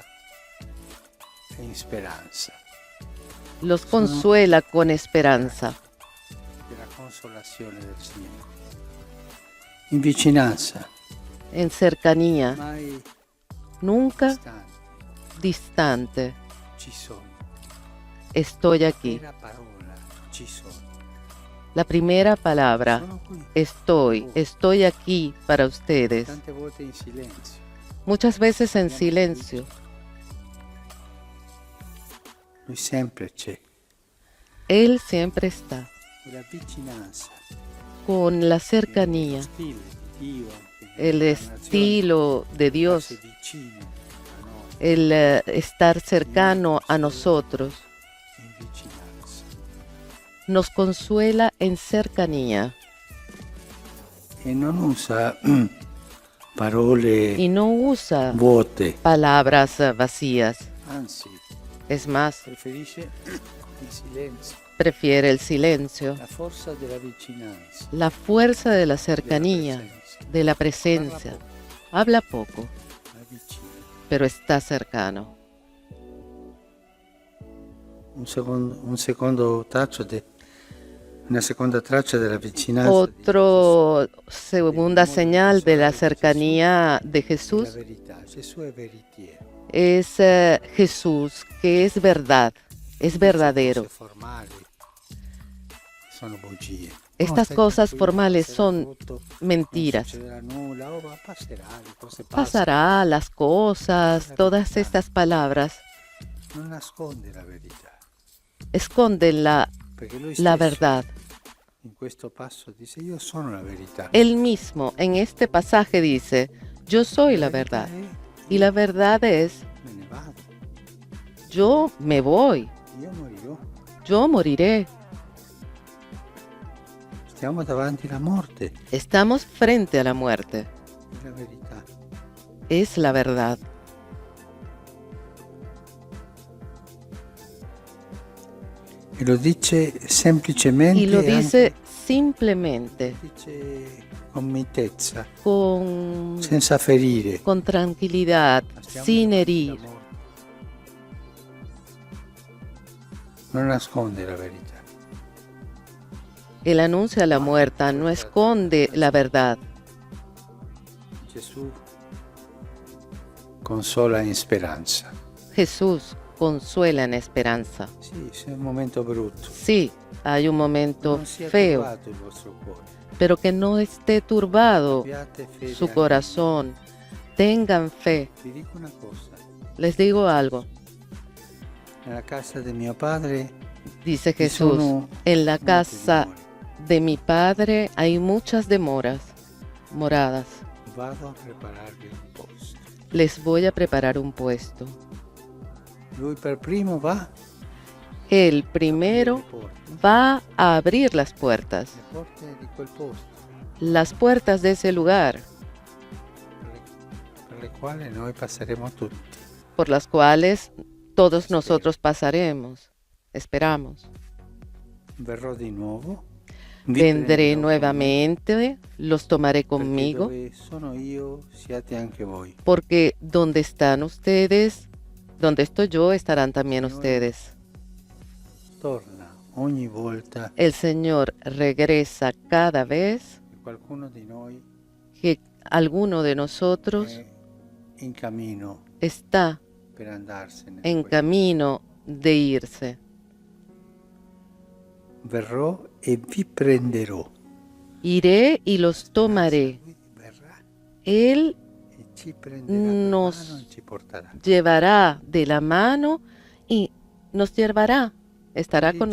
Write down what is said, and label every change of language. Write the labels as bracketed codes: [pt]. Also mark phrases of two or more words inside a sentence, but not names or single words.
[it] è in speranza, [es] los consuela con esperanza, [it] della consolazione del Signore. In vicinanza, [es] en cercanía, [it] mai [es] nunca [it] distante, [es] distante. [it] ci sono. [es] Estoy aquí. [it] La parola ci sono. [es] La primera palabra, [it] Sono qui. [es] estoy aquí para ustedes. [it] Tante volte in silenzio. [es] Muchas veces en silencio. [it] Lui sempre c'è. [es] Él siempre está, [it] La vicinanza, [es] con la cercanía, [it] stile di Dio, [es] el estilo de Dios, [it] farsi vicino a noi, [es] el estar cercano a nosotros, [it] in vicinanza. [es] nos consuela en cercanía [it] E non usa parole [es] y no usa [it] vuote, [es] palabras vacías. [it] anzi, [es] Es más, [it] preferisce il silenzio, [es] prefiere el silencio, [it] la forza della vicinanza, [es] la fuerza de la [it] della [es] cercanía, [it] presenza. [es] de la presencia. Habla poco, [it] Ma vicino. [es] pero está cercano. [it] Una seconda traccia della vicinanza [es] Otra segunda señal de la cercanía de [it] di Gesù è la [es] Jesús [it] verità. Gesù è veritiero. [es] es Jesús, que es verdad, es verdadero. [it] Cose formali sono bugie. [es] Estas [it] stai [es] cosas [it] tranquillo, [es] formales [it] passerà [es] son [it] tutto, [es] mentiras. [it] Non succederà nulla, ma passerà, le cose passano. [es] Pasará las cosas, todas estas palabras [it] Non nasconde la verità, [es] esconden [it] perché lui [es] la [it] stesso [es] verdad. [it] in questo passo dice io sono la verità. [es] Él mismo en este pasaje dice, yo soy la verdad. Y la verdad es, [it] Me ne vado, [es] yo me voy, [it] io morirò. [es] yo moriré. [it] Stiamo davanti alla morte, [es] Estamos frente a la muerte. [it] è la verità. [es] Es la verdad. [it] E lo dice semplicemente, [es] Y lo [it] e [es] dice [it] anche [es] simplemente, [it] dice con mitezza, [es] con [it] senza ferire. [es] tranquilidad, [it] Stiamo [es] sin [it] davanti [es] herir. [it] alla morte. Non nasconde la verità. [es] Él anuncia la muerte, no esconde la verdad. [it] Gesù consola in speranza. [es] Jesús consuela en esperanza. [it] Sì, se è un momento brutto. [es] Sí, hay un momento [it] Non sia [es] feo, [it] turbato il vostro cuore. [es] pero que no esté turbado [it] Abbiate fede [es] su [it] anche. [es] corazón. Tengan fe. [it] Vi dico una cosa. [es] Les digo algo, [it] Nella casa di mio padre [es] dice [it] ci [es] Jesús, [it] sono [es] en la [it] molti [es] casa [it] dimori. [es] de mi Padre hay muchas moradas. [it] Vado a prepararvi un posto. [es] Les voy a preparar un puesto. [it] Lui per primo va [es] Él primero [it] le porte [es] va a abrir las puertas [it] di quel posto [es] las puertas de ese lugar [it] per le quali noi passeremo tutti. [es] por las cuales todos nosotros pasaremos. Esperamos. [it] Verrò di nuovo. vi [es] Vendré [it] prenderò [es] nuevamente, los tomaré [it] con me, perché [es] conmigo, [it] dove sono io siate anche voi. [es] porque donde están ustedes, donde estoy yo, estarán también Señor. ustedes. [it] Torna ogni volta [es] El Señor regresa cada vez [it] che qualcuno di noi [es] que alguno de nosotros [it] è in cammino [es] está [it] per andarsene. [es] en camino de irse. [it] Verrò e vi prenderò. [es] Iré y los tomaré. [it] Lui verrà [es] Él [it] e ci prenderà per [es] nos [it] mano e ci porterà. [es] llevará de la mano y nos llevará, estará con